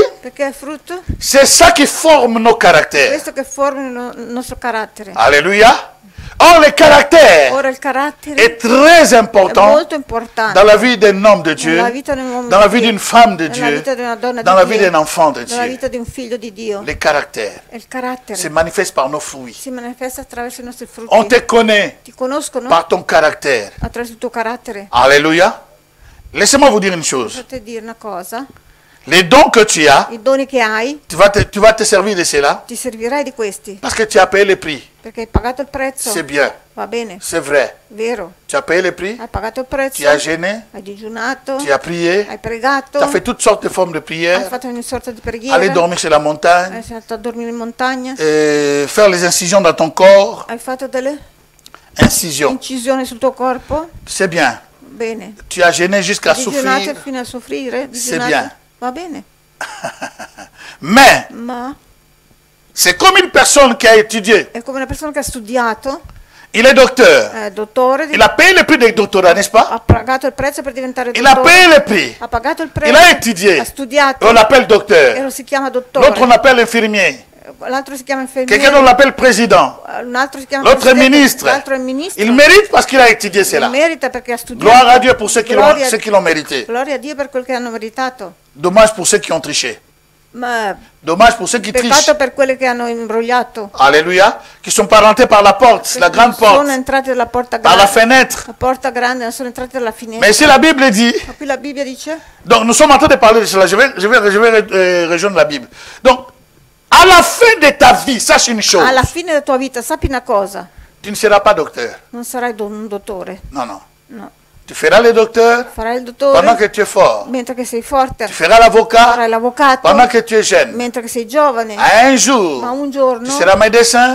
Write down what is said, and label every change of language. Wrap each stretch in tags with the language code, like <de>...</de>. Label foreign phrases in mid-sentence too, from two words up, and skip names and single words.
<it>Perché è frutto</it> <fr>c'est ça qui forme nos caractères.</fr> <it>questo che forma il nostro carattere.</it> <fr>Alléluia. Or, le caractère</fr> <it>Ora il carattere</it> <fr>est très</fr> <it>è</it> <fr>important</fr> <it>molto importante</it> <fr>dans la vie d'un homme de Dieu,</fr> <it>nella vita di un uomo</it> <fr>dans la</fr> <it>di</it> <fr>vie</fr> <it>Dio,</it> <fr>d'une femme de</fr> <it>nella</it> <fr>Dieu,</fr> <it>vita di una donna</it> <fr>dans la</fr> <it>di</it> <fr>vie</fr> <it>Dio,</it> <fr>d'un enfant de</fr> <it>nella</it> <fr>Dieu.</fr> <it>vita di un figlio di Dio.</it> <fr>Les caractères</fr> <it>E il carattere</it> <fr>se manifestent par nos fruits.</fr> <it>si manifesta attraverso i nostri frutti.</it> <fr>On te connaît</fr> <it>Ti conoscono</it> <fr>par ton caractère.</fr> <it>attraverso il tuo carattere.</it> <fr>Alléluia. Laissez-moi vous dire une chose.</fr> <it>Potrei dire una cosa,</it> <fr>Les dons que tu as,</fr> <it>i doni che hai,</it> <fr>tu vas te servir de cela</fr> <it>ti servirai di questi,</it> <fr>parce que tu as payé le prix.</fr> <it>perché hai pagato il prezzo.</it> <fr>C'est bien,</fr> <it>Va bene,</it> <fr>c'est vrai.</fr> <it>vero.</it> <fr>Tu as payé le prix,</fr> <it>Hai pagato il prezzo,</it> <fr>tu as gêné,</fr> <it>hai digiunato,</it> <fr>tu as prié,</fr> <it>hai pregato,</it> <fr>tu as fait toutes sortes de formes de</fr> <it>hai</it> <fr>prière,</fr> <it>fatto ogni sorta di preghiera,</it> <fr>aller dormir sur la montagne,</fr> <it>hai stato a dormire in montagna,</it> <fr>faire les incisions dans ton corps,</fr> <it>hai fatto delle</it> <fr>incisions.</fr> <it>incisioni sul tuo corpo.</it> <fr>C'est bien.</fr> <it>Bene.</it> <fr>Tu as gêné jusqu'à</fr> <it>Digiunato</it> <fr>souffrir,</fr> <it>fino a soffrire,</it> <fr>C'est</fr> <it>digiunato.</it> <fr>bien.</fr> <it>Va bene,</it> <fr>mais</fr> <it>ma</it> <fr>c'est comme une personne qui a étudié.</fr> <it>è come una persona che ha studiato,</it> <fr>Il est docteur.</fr> <it>è dottore,</it> <fr>Il a payé le prix del doctorat, n'est-ce pas?</fr> <it>ha pagato il prezzo per diventare</it> <fr>Il a</fr> <it>dottore,</it> <fr>payé le prix.</fr> <it>ha pagato il</it> <fr>Il</fr> <it>prezzo,</it> <fr>a étudié.</fr> <it>ha studiato,</it> <fr>On l'appelle</fr> <it>e</it> <fr>docteur.</fr> <it>lo si chiama</it> <fr>L'autre,</fr> <it>dottore,</it> <fr>on l'appelle infirmier.</fr> <it>l'altro si chiama</it> <fr>Quelqu'un, on</fr> <it>infermiere,</it> <fr>l'appelle président.</fr> <it>un altro si chiama</it> <fr>L'autre è</fr> <it>presidente,</it> <fr>ministre.</fr> <it>l'altro è ministro.</it> <fr>Il mérite parce qu'il a étudié cela.</fr> <it>Merita perché ha studiato.</it> <fr>Gloire à Dieu pour ceux qui</fr> <it>Gloria-</it> <fr>l'ont mérité.</fr> <it>Gloria a Dio per quel che hanno meritato.</it> <fr>Dommage pour ceux qui ont triché.</fr> <it>Ma</it> <fr>Dommage pour ceux qui trichent.</fr> <it>peccato per quelli che hanno imbrogliato.</it> <fr>Alléluia. Qui sont pas rentrés par la porte, la grande</fr> <it>Sono</it> <fr>porte,</fr> <it>entrati dalla porta</it> <fr>par la</fr> <it>grande.</it> <fr>fenêtre.</fr> <it>La porta grande, non sono entrati dalla finestra.</it> <fr>Mais ici, la Bible dit. Ma qui la Bibbia dice? Donc, nous sommes en train de parler de cela. Je vais rejoindre la Bible. Donc, à la fin de ta vie, sache une chose.</fr> <it>Alla fine della tua vita, sappi una cosa,</it> <fr>Tu ne seras pas docteur.</fr> <it>non sarai un dottore.</it> <fr>Non, non.</fr> <it>No.</it> <fr>Tu feras le docteur</fr> <it>Farai il</it> <fr>pendant</fr> <it>dottore</it> <fr>que tu es fort.</fr> <it>mentre che sei forte.</it> <fr>Tu feras l'avocat</fr> <it>Farai l'avvocato</it> <fr>pendant que tu es jeune.</fr> <it>mentre che sei giovane.</it> <fr>Un</fr> <it>Ma</it> <fr>jour,</fr> <it>un</it> <fr>tu</fr> <it>giorno</it> <fr>seras médecin,</fr>